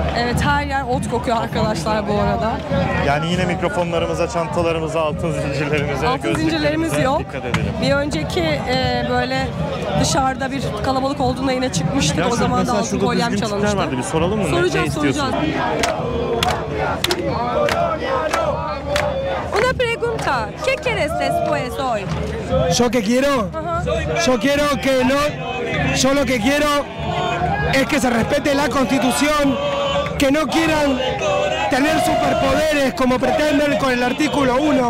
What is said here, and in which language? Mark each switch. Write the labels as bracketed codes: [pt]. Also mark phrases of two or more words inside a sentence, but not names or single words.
[tr] Evet, her yer ot kokuyor arkadaşlar bu arada. Yani yine mikrofonlarımıza, çantalarımıza, altın zincirlerimize, Altın zincirlerimiz gözlüklerimize yok. dikkat edelim. Bir önceki böyle dışarıda bir kalabalık olduğunda yine çıkmıştık. O zaman da altın kolyem çalınmıştı. Vardı. Bir soralım mı? Soracağız. [es] Una pregunta. ¿Qué quieres después hoy? Yo que quiero, yo quiero que no, yo lo que quiero es que se respete la Constitución, que no quieran tener superpoderes como pretenden con el artículo 1.